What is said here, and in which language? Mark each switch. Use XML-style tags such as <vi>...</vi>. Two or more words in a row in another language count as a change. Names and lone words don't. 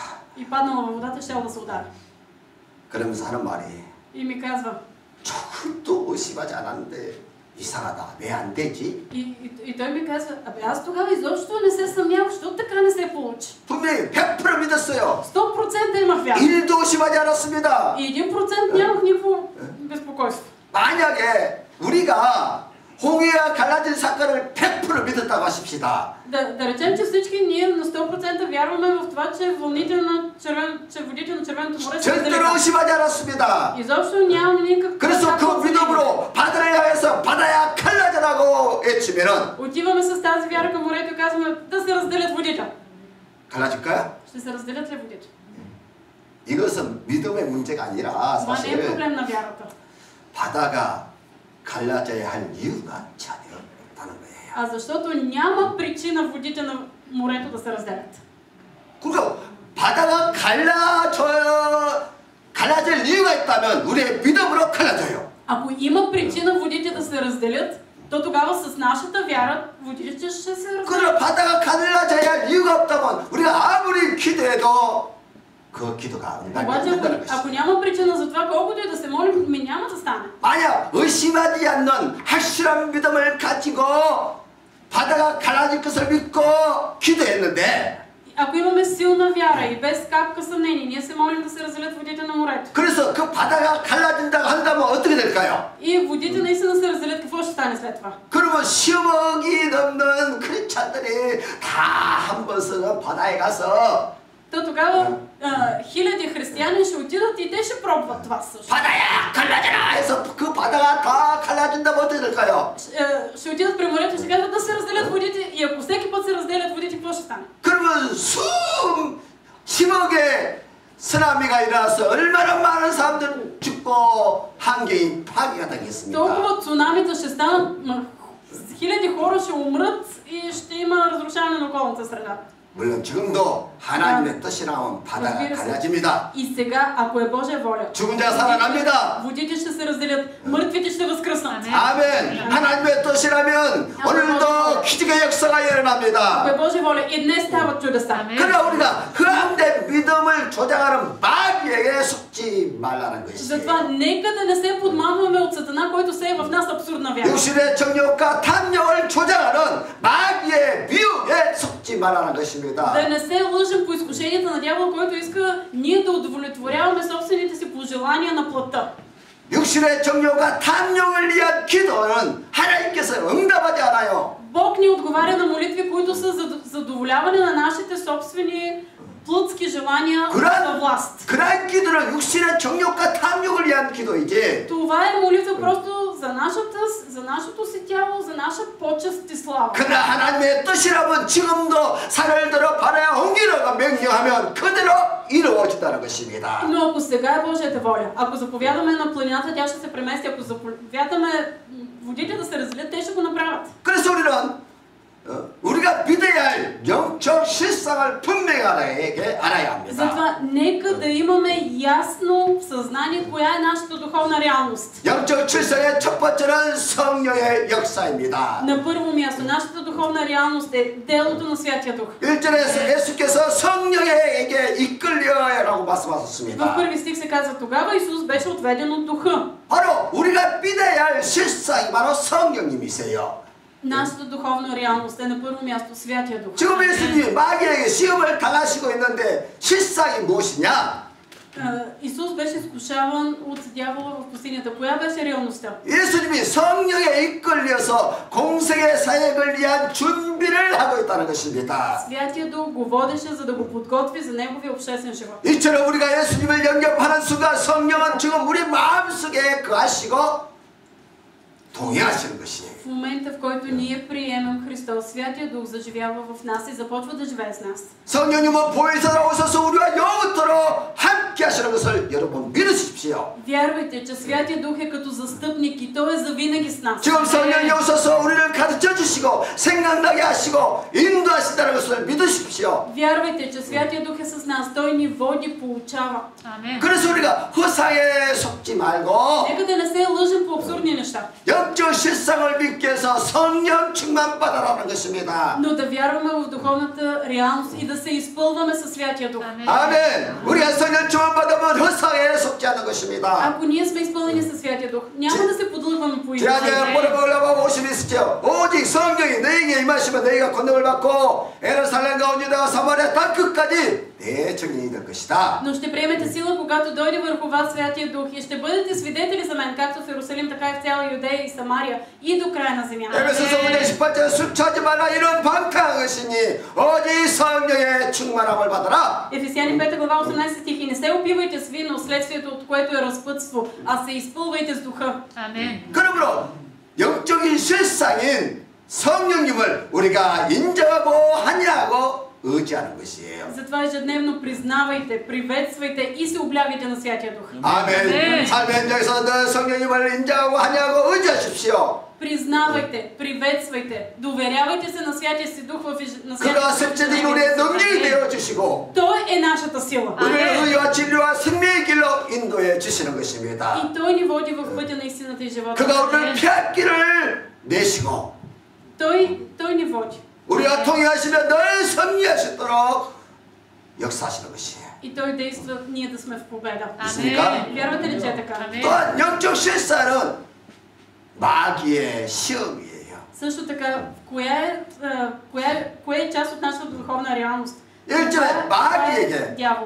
<bg>и паднал във водата, щел да се удари.</bg> <ko>그러면서 하는 말이</ko> <bg>И ми казва,</bg> <ko>조금도 의심하지 않았는데 이상하다. 왜 안 되지?</ko> <bg>и той ми казва, абе аз тогава изобщо не се съмнявах, защото така не се получи.</bg> <ko>분명히 100% 믿었어요.</ko> <bg>100% имах вяра.</bg> <ko>1도 의심하지 않았습니다.</ko> <bg>И 1% нямах никакво безпокойство.</bg> <ko>만약에 우리가 홍해가 갈라진 사건을 100% 믿었다고 하십시다.</ko> <bg>Да речем, че всички ние на 100% вярваме в това, че водите на Червеното море са</bg> <ko>절대로</ko> <bg>далеко.</bg> <ko>의심하지 않았습니다.</ko> <bg>Изобщо нямам никакъв.</bg> <ko>그래서 그 믿음으로 바다를 향해서 바다야 갈라져라고 외치면은</ko> <bg>Отиваме с тази вяра към морето и казваме да се разделят водите.</bg> <ko>갈라질까요?</ko> <bg>Ще се разделят ли водите?</bg> <ko>이것은 믿음의 문제가 아니라</ko> <bg>Това не е</bg> <ko>사실</ko> <bg>проблем на вярата.</bg> <ko>바다가 갈라져야 할 이유가 전혀 없다는 거예요.</ko> <bg>А защото няма причина водите на морето да се разделят.</bg> <ko>그러니까 바다가 갈라질 이유가 있다면 우리의 믿음으로 갈라져요.</ko> <bg>Ако има причина водите да се разделят, то тогава с нашата вяра водите ще се разделят.</bg> <ko>그러나 바다가 갈라져야 할 이유가 없다면 우리가 아무리 기도해도 그 기도가 안</ko> <bg>Обаче,</bg> <ko>된다는</ko> <bg>ако</bg> <ko>것이죠.</ko> <bg>няма причина за това, колкото и да се молим, ми няма да стане.</bg> <ko>만약 의심하지 않는 확실한 믿음을 가지고 바다가 갈라질 것을 믿고 기도했는데</ko> <bg>Ако имаме силна вяра и без капка съмнение, ние се молим да се разделят водите на морето.</bg> <ko>그래서 그 바다가 갈라진다고 한다면 어떻게 될까요?</ko> <bg>И водите наистина се разделят, какво ще стане след това?</bg> <ko>그러면 10억이 넘는 크리스찬들이 다 한 번씩은 바다에 가서</ko> <bg>то тогава хиляди християни ще отидат и те ще пробват това също.</bg> <ko>바다야 갈라져라 해서 그 바다가 다 갈라진다면 어떻게 될까요?</ko> <bg>Ще отидат при морето и ще казват да се разделят водите и ако всеки път се разделят водите, какво ще стане?</bg> <ko>그러면 10억의 쓰나미가 일어나서 얼마나 많은 사람들 죽고 환경이 파괴가 되겠습니까?</ko> <bg>Толкова цунамита ще станат, хиляди хора ще умрат и ще има разрушаване на околната среда.</bg> <ko>물론 지금도 하나님의 뜻이라면 바다가 갈라집니다.</ko> <bg>И сега, ако е Божия воля,</bg> <ko>죽은 자 살아납니다.</ko> <bg>водите ще се разделят, мъртвите ще възкръснат.</bg> <ko>아멘. 하나님의 뜻이라면 오늘도 기적의 역사가</ko> <bg>Ако</bg> <ko>일어납니다.</ko> <bg>е Божия воля, и днес стават чудеса.</bg> <ko>그러나 우리가 그 안에 믿음을 조장하는 마귀에게 속지 말라는 것이지.</ko> <bg>Затова нека да не се подмамваме от Сатана, който сее в нас абсурдна вяра.</bg> <ko>육신의 정욕과 탐욕을 조장하는 마귀의 미혹에 속지 말라는 것입니다.</ko> <bg>Да не се лъжем по изкушенията на дявола, който иска ние да удовлетворяваме собствените си пожелания на плътта.</bg> <ko>육신의 정욕과 탐욕을 위한 기도는 하나님께서 응답하지 않아요.</ko> <bg>Бог ни отговаря на молитви, които са за задоволяване на нашите собствени плътски желания за власт.</bg> <ko>그러한 기도는 육신의 정욕과 탐욕을 위한 기도이지.</ko> <bg>Това е молитва просто за нашето си тяло, за наша почест и слава.</bg> <ko>그러나 하나님의 뜻이라면 지금도 산을 들어 바다에 옮기라고 명령하면 그대로 이루어진다는 것입니다.</ko> <bg>Но ако сега е Божията воля, ако заповядаме на планината, тя ще се премести, ако заповядаме водите да се разделят, те ще го направят.</bg> <ko>그래서 우리가 믿어야 할 영적 실상을 분명히 알아야 합니다.</ko> <bg>Затова нека да имаме ясно съзнание коя е нашата духовна реалност.</bg> <ko>영적 실상의 첫 번째는 성령의 역사입니다.</ko> <bg>На първо място, нашата духовна реалност е делото на Святия Дух.</bg> <ko>1절에서 예수께서 성령에게 이끌려라고 말씀하셨습니다.</ko> <bg>В първи стих се казва, тогава Исус беше отведен от Духа.</bg> <ko>바로 우리가 믿어야 할 실상이 바로 성령님이세요.</ko> <bg>Нашата духовна реалност е на първо място Святия Дух.</bg> <ko>지금 예수님이 마귀에게 시험을 당하시고 있는데 실상이 무엇이냐?</ko> <bg>Исус беше изкушаван от дявола в пустинята. Коя беше реалността?</bg> <ko>예수님이 성령에 이끌려서 공생의 사역을 위한 준비를 하고 있다는 것입니다.</ko> <bg>Святия Дух го водеше, за да го подготви за неговия обществен живот.</bg> <ko>이처럼 우리가 예수님을 영접하는 순간 성령은 지금 우리 마음속에 거하시고 동행하시는 것이에요.</ko> <bg>В момента, в който ние приемем Христос, Святия Дух заживява в нас и започва да живее с нас.</bg> <ko>성령님은 보혜사로 오셔서 우리와 영원토록 함께 하시는 것을 여러분 믿으십시오.</ko> <bg>Вярвайте, че Святия Дух е като застъпник и Той е завинаги с нас.</bg> <ko>지금 성령이 오셔서 우리를 가르쳐 주시고 생각나게 하시고 인도하신다는 것을 믿으십시오.</ko> <bg>Вярвайте, че Святия Дух е с нас. Той ни води, получава.</bg> <ko>그래서 우리가 허상에 속지 말고</ko> <bg>Нека да не се лъжим по абсурдни неща.</bg> <ko>영적 실상을 믿기 위해서 성령 충만 받아라는 것입니다.</ko> <bg>Но да вярваме в духовната реалност и да се изпълваме със Святия Дух.</bg> <ko>아멘. 우리가 성령 충만 받으면 허상에 속지 않는 것입니다.</ko> <bg>Ако ние сме изпълнени със Святия Дух, няма да се подлъгваме по</bg> <ko>지난주에 보려고 오심이 있었죠. 오직 성령이 너에게 임하시면 너희가 권능을 받고 예루살렘과 온 유다와 사마리아 땅 끝까지 내 증인이 될 것이다.</ko> <bg>Но ще приемете сила, когато дойде върху вас Святия Дух и ще бъдете свидетели за мен, както в Иерусалим, така и в цяла Юдея и Самария и до края на земята.</bg> <ko>에베소서 5장 18절 술 취하지 말라 이런 방탕한 것이니 오직 성령의 충만함을 받아라.</ko> <bg>Ефесяни 5 глава 18 стих: и не се опивайте с вино, следствието от което е разпътство, а се изпълвайте с духа.</bg> <ko>아멘. 그러므로 영적인 실상인 성령님을 우리가 인정하고 환영하고 의지하는 것이에요.</ko> <bg>Затова ежедневно признавайте, приветствайте и се облягайте на Святия Дух.</bg> <ko>아멘. 삶의 현장에서 늘 성령님을 인정하고 환영하고 의지하십시오.</ko> <bg>Признавайте, приветствайте, доверявайте се на Святия си Дух на</bg> <ko>그가 섭제된 우리의 능력이 되어 주시고</ko> <bg>Той е нашата сила.</bg> <ko>우리를 의와 진리와 생명의 길로 인도해 주시는 것입니다.</ko> <bg>И Той ни води в пътя на истината и живота.</bg> <ko>그가 우리를 피할 길을 내시고</ko> <bg>Той ни води.</bg> <ko>우리가 통행하시며 늘 승리하시도록 역사하시는 것이에요.</ko> <bg>И Той действа ние да сме в победа.</bg> <ko>믿습니까?</ko> <bg>Вярвате ли, че е така?</bg> <ko>또한 영적 실사는 마귀의 시험이에요.</ko> <bg>Също така, кое е част от нашата духовна реалност?</bg> <ko>1절에 마귀에게</ko> <bg>дявола.</bg>